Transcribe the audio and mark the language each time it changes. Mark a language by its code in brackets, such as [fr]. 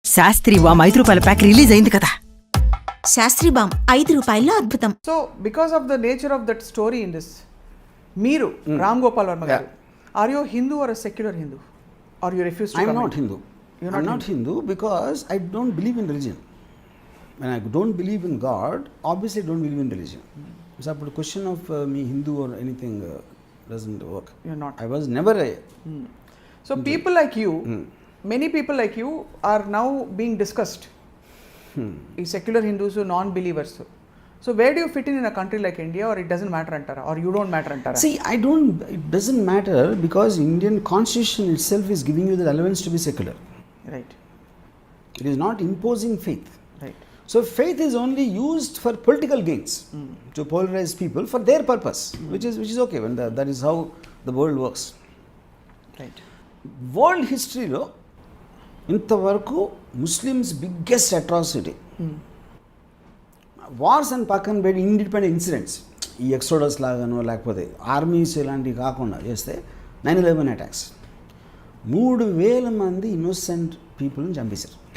[te] శాస్త్రి వామ్ 5 రూపాయల pack release అయింది కదా. శాస్త్రి బామ్ 5 రూపాయల్లో అద్భుతం. [en] So because of the nature of that story in this, మీరు రామ్ గోపాల్ వర్మ గారు, are you Hindu or secular Hindu, are you refuse to? I'm not Hindu. I'm not Hindu because I don't believe in religion. When I don't believe in God, obviously I don't believe in religion. So the question of me Hindu or anything doesn't work. You're not. I was never a So people like you, many people like you are now being discussed. ఈ secular Hindus, non believers. So where do you fit in a country like India, or it doesn't matter [te] అంటారా, [en] or you don't matter అంటారా? See, it doesn't matter because Indian constitution itself is giving you the relevance to be secular. Right. It is not imposing faith. Right. So faith is only used for political gains, to polarize people for their purpose, which is okay when that is how the world works. Right. [te] World హిస్టరీలో ఇంతవరకు Muslims biggest atrocity, wars and పక్కన పెట్టి independent incidents, ఈ exodus లాగానో లేకపోతే armies ఇలాంటివి కాకుండా చేస్తే 9/11 అటాక్స్ 3,000 మంది ఇన్నోసెంట్ పీపుల్ని చంపేశారు.